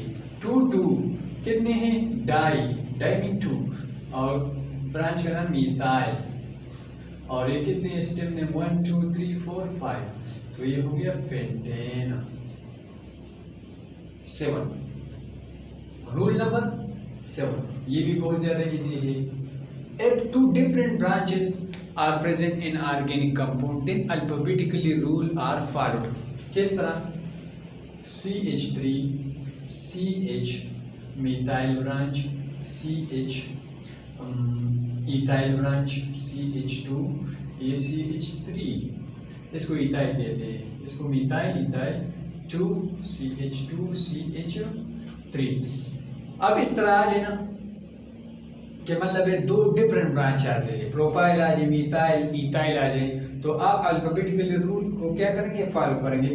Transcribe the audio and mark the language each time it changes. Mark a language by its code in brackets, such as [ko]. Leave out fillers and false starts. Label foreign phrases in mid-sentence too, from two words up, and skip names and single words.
[hi] 2 2 कितने हैं, डाई मीन 2, और ब्रांच का नाम मिथाइल, और ये कितने स्टेप में 1 2 3 4 5, तो ये हो गया पेंटेन। 7 रूल नंबर 7, ये भी बहुत ज्यादा इजी है। [en] If two different branches are present in organic compound, then alphabetically rule are followed। [hi] किस तरह, [en] CH3 CH methyl branch, CH ethyl branch, [hi] CH2 ये CH3, इसको इथाइल कहते हैं, इसको मिथाइल, इथाइल 2 CH2 CH3। अब इस तरह आ जाए ना कि मतलब है 2 [en] different branch [hi] आ जाए, प्रोपाइल आ जाए, [en] methyl ethyl [hi] आ जाए, तो आप अल्फाबेटिकली रूल को क्या करेंगे, फॉलो करेंगे।